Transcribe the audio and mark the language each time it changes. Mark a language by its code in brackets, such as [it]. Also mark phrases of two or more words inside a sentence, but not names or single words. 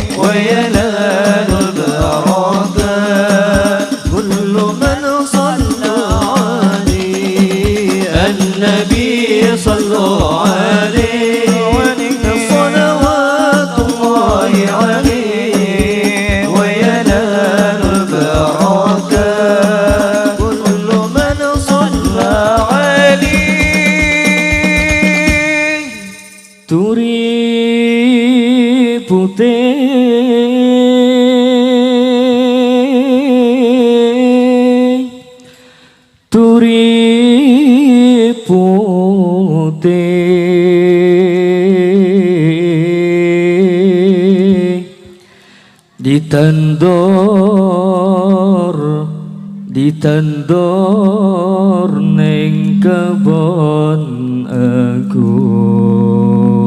[ar] وينال البركة كل من صلى عليه النبي صلوا عليه صلوات الله عليه وينال البركة كل من صلى عليه [jv] Turi putih Turi putih ditendor, ning kebon agung.